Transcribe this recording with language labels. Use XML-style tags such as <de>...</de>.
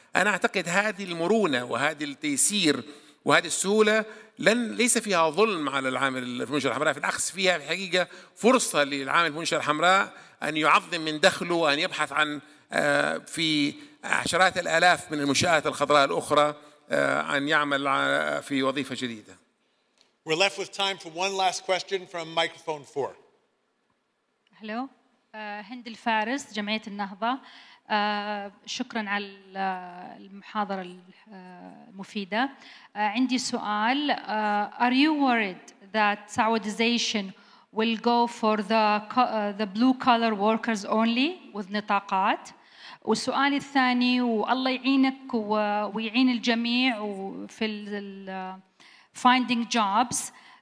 <ar>أنا أعتقد هذه المرونة وهذه التيسير وهذه السهولة ليس فيها ظلم على العامل في المنشأة الحمراء، في العكس فيها في الحقيقة فرصة للعامل في المنشأة الحمراء أن يعظم من دخله وأن يبحث عن في عشرات الآلاف من المنشآت الخضراء الأخرى أن يعمل في وظيفة جديدة.</ar> <en>We're left with time for one last question from microphone 4. Hello.</en> <ar>هند الفارس جمعية النهضة. شكرا على المحاضرة المفيدة. عندي سؤال.</ar> <en>Are you worried that Saudization will go for the blue collar workers only with</en> <ar>نطاقات؟ والسؤال الثاني، والله يعينك ويعين الجميع في</ar> <en>finding jobs.</en>